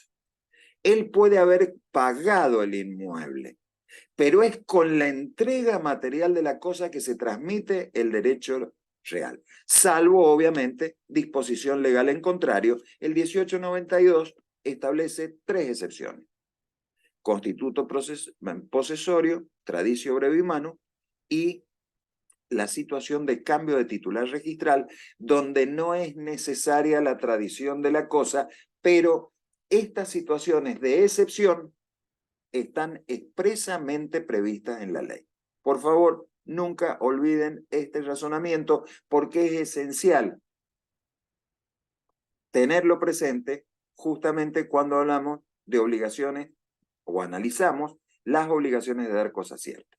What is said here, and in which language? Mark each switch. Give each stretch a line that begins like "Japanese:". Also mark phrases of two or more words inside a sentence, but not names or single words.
Spanish: Él puede haber pagado el inmueble, pero es con la entrega material de la cosa que se transmite el derecho real, salvo obviamente disposición legal en contrario. El 1892 establece 3 excepciones: constituto posesorio,
Latin: tradicio brevi manu
Spanish: y la situación de cambio de titular registral, donde no es necesaria la tradición de la cosa, pero estas situaciones de excepción están expresamente previstas en la ley. Por favor, nunca olviden este razonamiento porque es esencial tenerlo presente justamente cuando hablamos de obligaciones o analizamos las obligaciones de dar cosas ciertas.